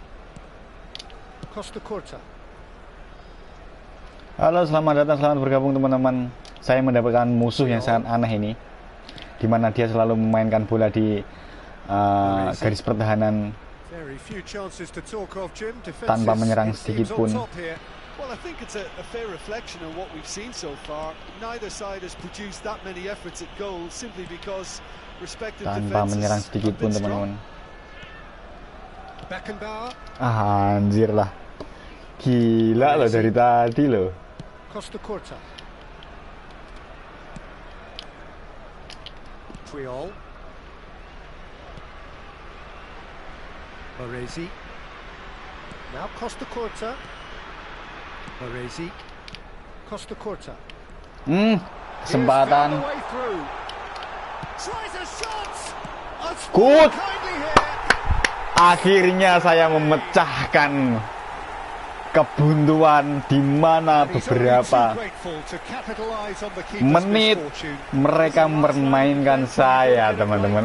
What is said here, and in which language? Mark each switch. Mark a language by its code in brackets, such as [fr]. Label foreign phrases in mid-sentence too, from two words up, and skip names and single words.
[id] Costa Curta. Halo, selamat datang, selamat bergabung teman-teman. Saya mendapatkan musuh yang sangat aneh ini, di mana dia selalu memainkan bola di garis pertahanan tanpa menyerang sedikit pun. [en] Well, I think it's a fair reflection of what we've seen so far. Neither side has produced that many efforts at goal simply because respective [id] Tanpa menyerang [en] defenses [id] sedikit pun, teman-teman. Beckenbauer. Anjir lah. Gila loh dari tadi loh. Costa Curta. Triol. Baresi. [en] Now Costa Curta. Baresi. Costa Curta. [id] Kesempatan. Good. Akhirnya saya memecahkan kebuntuan di mana beberapa menit mereka mempermainkan saya, teman-teman.